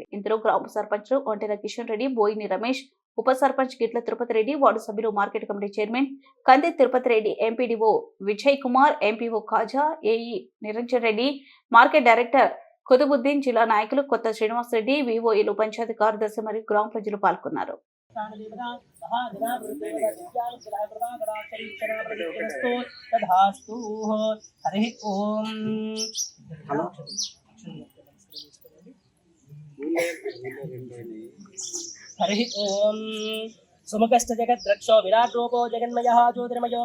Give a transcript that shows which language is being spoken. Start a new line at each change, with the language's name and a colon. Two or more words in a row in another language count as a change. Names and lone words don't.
Telugu: ఇందులో గ్రామ సర్పంచ్ ఒంటెల కిషన్ రెడ్డి, బోయిని రమేష్, ఉప సర్పంచ్ గిట్ల తిరుపతి రెడ్డి, వార్డు సభ్యులు, మార్కెట్ కమిటీ చైర్మన్ కంది తిరుపతి రెడ్డి, ఎంపీడీఓ విజయ్ కుమార్, ఎంపీఓ ఖాజా, ఏఈ నిరంజన్ రెడ్డి, మార్కెట్ డైరెక్టర్ కుతుబుద్దీన్, జిల్లా నాయకులు కొత్త శ్రీనివాస్ రెడ్డి, వివోఈలు, పంచాయతీ కార్యదర్శి మరియు గ్రామ ప్రజలు పాల్గొన్నారు.
Sanskrit: हरि ओम सुमुखश्च जगद्रक्षो विराट रूपो जगन्मयः ज्योतिर्मयो